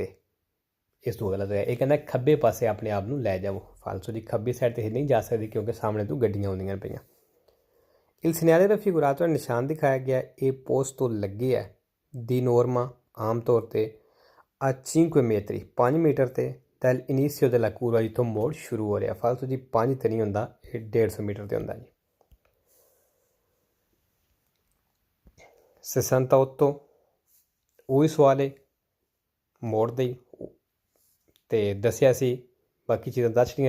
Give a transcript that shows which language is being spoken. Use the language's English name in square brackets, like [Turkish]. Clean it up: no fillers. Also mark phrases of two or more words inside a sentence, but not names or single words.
[Punjabi] ਇਸ ਤੋਂ ਗਲਤ ਹੈ, ਇਹ ਕਹਿੰਦਾ ਖੱਬੇ ਪਾਸੇ ਆਪਣੇ ਆਪ ਨੂੰ ਲੈ ਜਾਵੋ। ਫਾਲਸੋ ਦੀ ਖੱਬੀ ਸਾਈਡ 'ਤੇ ਨਹੀਂ ਜਾ ਸਕਦੇ ਕਿਉਂਕਿ ਸਾਹਮਣੇ ਤੋਂ ਗੱਡੀਆਂ ਆਉਂਦੀਆਂ ਪਈਆਂ। [Italian] il segnale raffigurato [Punjabi] ਹੈ ਨਿਸ਼ਾਨ ਦਿਖਾਇਆ ਗਿਆ, ਇਹ ਪੋਸਟ ਤੋਂ ਲੱਗੇ ਹੈ [Italian] di norma [Punjabi] ਆਮ ਤੌਰ 'ਤੇ ਆ 5 ਮੀਟਰ 5 ਮੀਟਰ 'ਤੇ [Italian] dal inizio della curva [Punjabi] ਜਿੱਥੋਂ ਮੋੜ ਸ਼ੁਰੂ ਹੋ ਰਿਹਾ। ਫਾਲਤੂ ਜੀ 5 ਤੇ ਨਹੀਂ ਹੁੰਦਾ, ਇਹ 150 ਮੀਟਰ 'ਤੇ ਹੁੰਦਾ ਜੀ। 68 ਉਹੀ ਸਵਾਲ ਹੈ ਮੋੜ ਦੇ, ਅਤੇ ਦੱਸਿਆ ਸੀ ਬਾਕੀ ਚੀਜ਼ਾਂ ਦੱਸ ਰਹੀਆਂ।